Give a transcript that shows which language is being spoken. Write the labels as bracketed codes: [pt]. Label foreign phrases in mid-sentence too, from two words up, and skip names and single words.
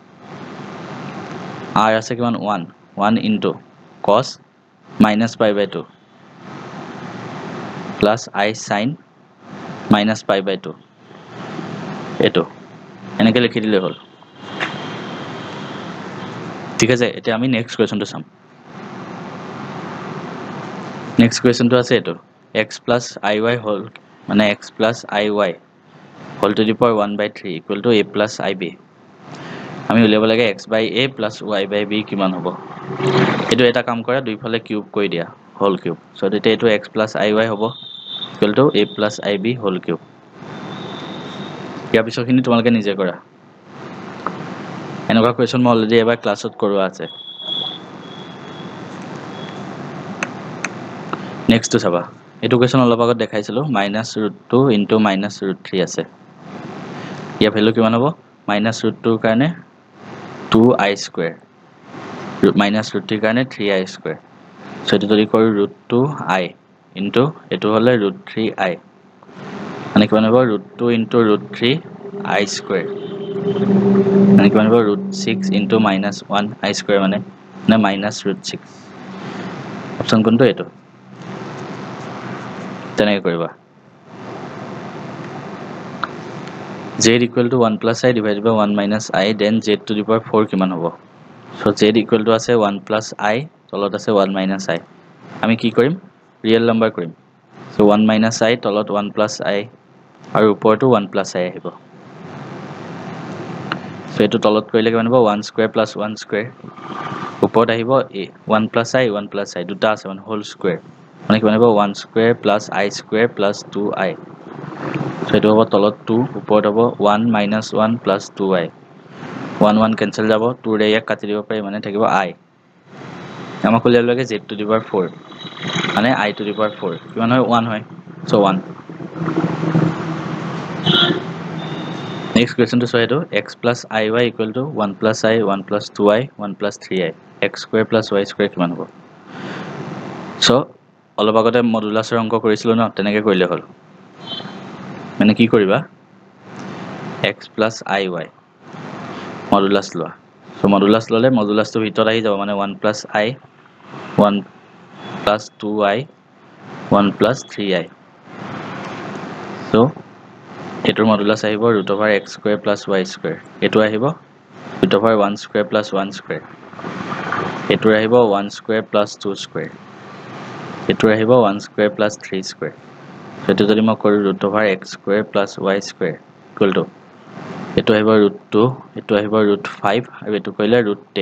[as] r আছে কিমান [en] 1 into cos -π/2 plus I sin -π/2 [as] এটো এনেকৈ লিখি দিলে হল ঠিক আছে এতিয়া আমি নেক্সট কোৱেশ্চনটো চাম নেক্সট কোৱেশ্চনটো আছে এটো [en] x plus iy whole [as] মানে [en] x plus iy whole to the power 1/3 equal to a plus ib [as] আমি উলিয়াব লাগে [en] x by a plus y by b [as] কিমান হ'ব এটো এটা কাম কৰা দুইফালে কিউব কৰি দিয়া [en] whole cube [as] সো এটা এটো [en] x plus iy [as] হ'ব [en] equal to a plus ib whole cube [as] ইয়াৰ পিছৰখিনি তোমালোকে নিজে কৰা এনেকুৱা কোৱেশ্চন মই অলৰেডি এবাৰ ক্লাছত কৰোৱা আছে নেক্সট টু চাবা এটো কোৱেশ্চন অলপ আগত দেখাইছিলো [en] -√2 into -√3 [as] আছে ইয়াৰ ভ্যালু কিমান হ'ব -√2 কাৰণে 2i স্কয়াৰ -√3 কাৰণে 3i স্কয়াৰ সো এটো যদি কৰো √2i into এটো হলে √3i মানে কিমান হ'ব [en] √2 into √3i [as] স্কয়াৰ মানে কিমান হ'ব √6 into -1i স্কয়াৰ মানে -√6 অপচন কোনটো এটো তেনেকৈ কৰিবা [en] z equal to 1 plus I divided by 1 minus I then z to the power 4 [as] কিমান হ'ব সো [en] z equal to [as] আছে [en] 1 plus I [as] তলত আছে [en] 1 minus I [as] আমি কি কৰিম [en] real number [as] কৰিম সো [en] 1 minus I [as] তলত [en] 1 plus I [as] আৰু ওপৰটো [en] 1 plus I [as] আহিব সো এটো তলত কৰিলে কিমান হ'ব [en] 1 square plus 1 square [as] ওপৰত আহিব [en] 1 plus I [as] দুটা আছে মানে [en] whole square [as] মানে কিমান হ'ব [en] 1 square plus I square plus 2I [as] সো এটো হ'ব তলত 2 ওপৰত হ'ব [en] 1 minus 1 plus 2I [as] 1 1 কেনসেল যাব 2 ৰে ইয়াক কাটি দিব পাৰি মানে থাকিব I আমাক উলিয়াব লাগে [en] z to the power 4 [as] মানে [en] I to the power 4 [as] কিমান হয় 1 হয় সো 1 নেক্সট কোৱেশ্চনটো সো এটো [en] x plus iy equal to 1 plus I 1 plus 2I 1 plus 3I x square plus y square [as] কিমান হ'ব সো অলপ আগতে মডুলাসৰ অংক কৰিছিলো ন তেনেকৈ কৰিলে হল মানে কি কৰিবা [en] x plus iy [as] মডুলাস লোৱা সো মডুলাস ললে মডুলাসটো ভিতৰত আহি যাব মানে [en] 1 plus I 1 plus 2I 1 plus 3I so [as] এটোৰ মডুলাছ আহিব √(x² + y²) এটো আহিব √(1² + 1²) এটোৰ আহিব 1² + 2², এটোৰ আহিব 1² + 3². এটো যদি মই কৰো √(x² + y² = এটো আহিব √2, এটো আহিব √5 আৰু এটো কইলে √10.